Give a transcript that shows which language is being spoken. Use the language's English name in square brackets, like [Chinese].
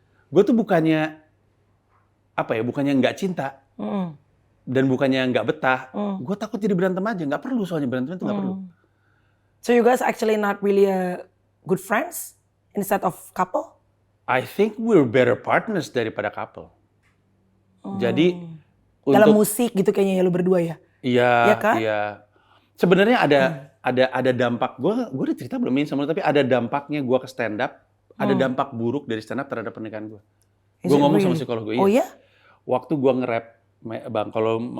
[Indonesian] Gue tuh bukannya nggak cinta dan bukannya nggak betah. Gue takut jadi berantem aja, nggak perlu soalnya berantem itu nggak perlu. [English] So you guys actually not really a good friends instead of couple? I think we're better partners [Indonesian] daripada couple. Jadi dalam musik gitu kayaknya ya lu berdua ya? Iya, kan? Iya. Sebenarnya ada dampak. Gue udah cerita belum ini sama lu, tapi ada dampaknya gue ke stand up. Ada dampak buruk dari stand up terhadap pernikahan gue. Gue ngomong sama psikolog gue. Oh iya? Waktu gue nge-rap, Bang, kalau